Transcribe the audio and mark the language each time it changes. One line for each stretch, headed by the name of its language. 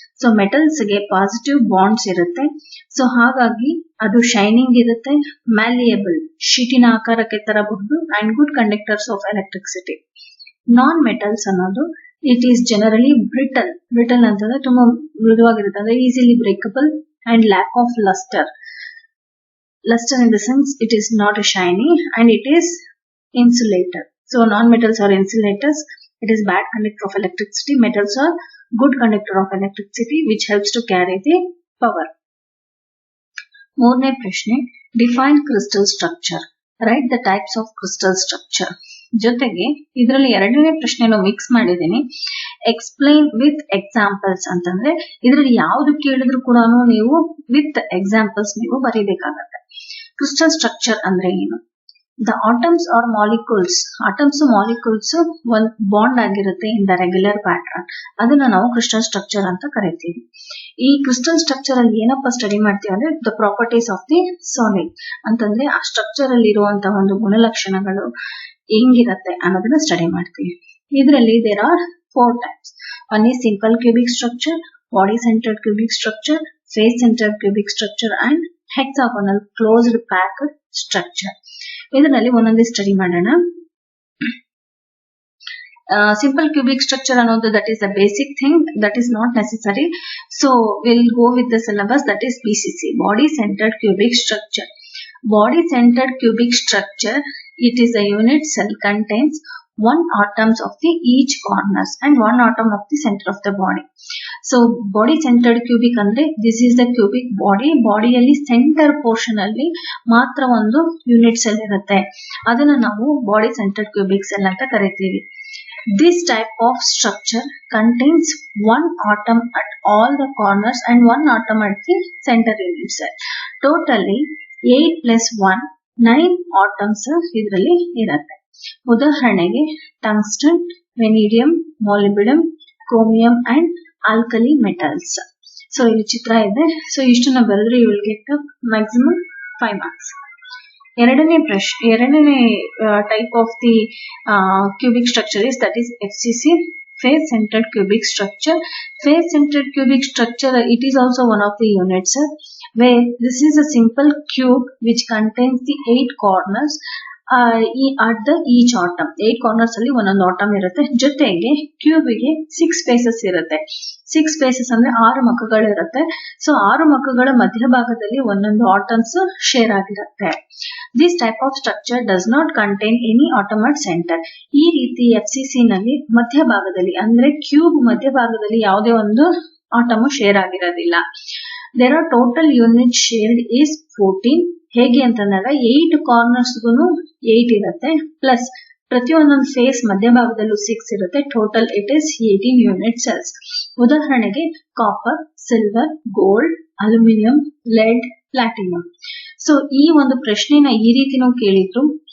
Kannada: So metals ಗೆ positive bonds ಇರುತ್ತೆ. So ಹಾಗಾಗಿ ಅದು ಶೈನಿಂಗ್ ಇರುತ್ತೆ, ಮ್ಯಾಲಿಯಬಲ್, ಶೀಟಿನ ಆಕಾರಕ್ಕೆ ತರಬಹುದು, and good conductors of electricity. Non metals ಅನ್ನೋದು
English: It is generally brittle.
Kannada: Brittle ಅಂತಂದ್ರೆ ತುಂಬಾ ಮೃದುವಾಗಿರುತ್ತೆ, ಅಂದ್ರೆ easily breakable and lack of lustre.
English: Luster in the sense it is not shiny and it is insulator. So non-metals are insulators. It is bad conductor of electricity. Metals are good conductor of electricity which helps to carry the power.
Kannada: ಮೂರನೇ ಪ್ರಶ್ನೆ,
English: Define crystal structure. Write the types of crystal structure.
Kannada: ಜೊತೆಗೆ ಇದರಲ್ಲಿ ಎರಡನೇ ಪ್ರಶ್ನೆನೂ mix ಮಾಡಿದ್ದೀನಿ. Explain with examples ಅಂತಂದ್ರೆ ಇದರಲ್ಲಿ ಯಾವ್ದು ಕೇಳಿದ್ರು ಕೂಡ ನೀವು ವಿತ್ ಎಕ್ಸಾಂಪಲ್ಸ್ ನೀವು ಬರೀಬೇಕಾಗತ್ತೆ. ಕ್ರಿಸ್ಟಲ್ ಸ್ಟ್ರಕ್ಚರ್ ಅಂದ್ರೆ ಏನು? The atoms R molecules. Atoms molecules ಒಂದು ಬಾಂಡ್ ಆಗಿರುತ್ತೆ ಇನ್ ದ ರೆಗ್ಯುಲರ್ ಪ್ಯಾಟರ್ನ್. ಅದನ್ನ ನಾವು ಕ್ರಿಸ್ಟಲ್ ಸ್ಟ್ರಕ್ಚರ್ ಅಂತ ಕರಿತೀವಿ. ಈ ಕ್ರಿಸ್ಟಲ್ ಸ್ಟ್ರಕ್ಚರ್ ಅಲ್ಲಿ ಏನಪ್ಪಾ ಸ್ಟಡಿ ಮಾಡ್ತೀವಿ ಅಂದ್ರೆ the properties of the solid. ಅಂತಂದ್ರೆ ಆ ಸ್ಟ್ರಕ್ಚರ್ ಅಲ್ಲಿ ಇರುವಂತಹ ಒಂದು ಗುಣಲಕ್ಷಣಗಳು ಹೆಂಗಿರತ್ತೆ ಅನ್ನೋದನ್ನ ಸ್ಟಡಿ ಮಾಡ್ತೀವಿ.
English: ಇದರಲ್ಲಿ there are 4 types. One is simple cubic structure, body centered cubic structure, face centered cubic structure and hexagonal closed packed structure.
Kannada: ಇದರಲ್ಲಿ ಒಂದೊಂದೇ ಸ್ಟಡಿ ಮಾಡೋಣ.
English: Simple cubic structure ಅನ್ನೋದು that is the basic thing, that is not necessary. So we'll go with the syllabus, that is BCC, body centered cubic structure. Body centered cubic structure, it is a unit cell contains one atoms of the each corners and one atom of the center of the body. So body centered cubic ಅಂದ್ರೆ this is the cubic body.
Kannada: ಬಾಡಿಯಲ್ಲಿ centre portion ಅಲ್ಲಿ ಮಾತ್ರ ಒಂದು unit cell ಇರುತ್ತೆ. ಅದನ್ನ ನಾವು body centred cubic cell ಅಂತ ಕರಿತೀವಿ.
English: This type of structure contains one atom at all the corners and one atom at the center unit cell.
Kannada: Totally 8 plus 1 9 atoms ಇದರಲ್ಲಿ ಇರುತ್ತೆ. ಉದಾಹರಣೆಗೆ tungsten, ವೆನಿಡಿಯಂ, ಮಾಲಿಬ್ಡಿಯಂ, chromium and alkali metals. So ಇಲ್ಲಿ ಚಿತ್ರ ಇದೆ. So ಇಷ್ಟನ್ನ ಬರೆದ್ರೆ
English: You will get maximum 5 marks. ಎರಡನೇ type of the cubic structure is that is FCC, face centered cubic structure. Face centered cubic structure, it is also one of the units where this is a simple cube which contains the 8 corners at the each atom.
Kannada: 8 corners ಅಲ್ಲಿ ಒಂದೊಂದು atom ಇರುತ್ತೆ. ಜೊತೆಗೆ cube ಗೆ 6 spaces ಇರುತ್ತೆ. 6 spaces ಅಂದ್ರೆ 6 ಮುಖಗಳು ಇರುತ್ತೆ. So 6 ಮುಖಗಳ ಮಧ್ಯಭಾಗದಲ್ಲಿ ಒಂದೊಂದು ಆಟಮ್ಸ್ ಶೇರ್ ಆಗಿರುತ್ತೆ.
English: This type of structure does not contain any atom at center.
Kannada: ಈ ರೀತಿ FCC ನಲ್ಲಿ ಮಧ್ಯಭಾಗದಲ್ಲಿ ಅಂದ್ರೆ ಕ್ಯೂಬ್ ಮಧ್ಯಭಾಗದಲ್ಲಿ ಯಾವುದೇ ಒಂದು ಆಟಮ್ ಶೇರ್ ಆಗಿರೋದಿಲ್ಲ.
English: There are total units shared is 14.
Kannada: ಹೇಗೆ ಅಂತಂದಾಗ 8 ಕಾರ್ನರ್ಸ್ಗೂ 8 ಇರುತ್ತೆ, ಪ್ಲಸ್ ಪ್ರತಿಯೊಂದೊಂದು ಫೇಸ್ ಮಧ್ಯಭಾಗದಲ್ಲೂ 6 ಇರುತ್ತೆ.
English: Total it is 18 unit cells.
Kannada: ಉದಾಹರಣೆಗೆ copper, silver, gold, aluminium, LED, platinum. So ಈ ಒಂದು ಪ್ರಶ್ನೆನ ಈ ರೀತಿನೂ ಕೇಳಿದ್ರು.